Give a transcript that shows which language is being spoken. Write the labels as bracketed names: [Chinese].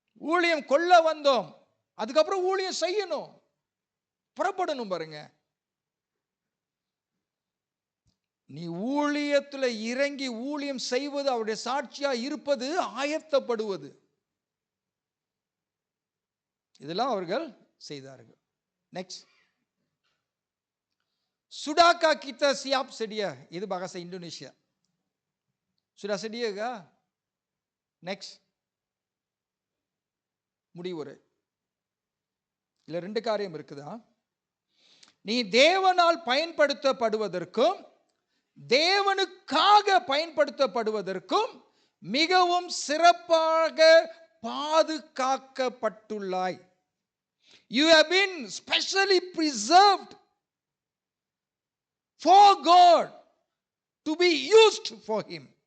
[Tamil] ஊழியம் கொள்ள வந்தோம், அதுக்கப்புறம் ஊழியம் செய்யணும், புறப்படணும் பாருங்க. நீ ஊழியத்துல இறங்கி ஊழியம் செய்வது, அவருடைய சாட்சியா இருப்பது, ஆயத்தப்படுவது. இதெல்லாம் அவர்கள் செய்தார்கள். Next, சுடாக்கா [Indonesian] kita siap sedia, itu bahasa Indonesia. Sudah sedia kah? [Tamil] Next, முடிவுரை. இல்ல 2 காரியம் இருக்குதா. நீ தேவனால் பயன்படுத்தப்படுவதற்கும் தேவனுக்காக பயன்படுத்தப்படுவதற்கும் மிகவும் சிறப்பாக பாதுகாக்கப்பட்டுள்ளாய். [English] You have been specially preserved for God to be used for him.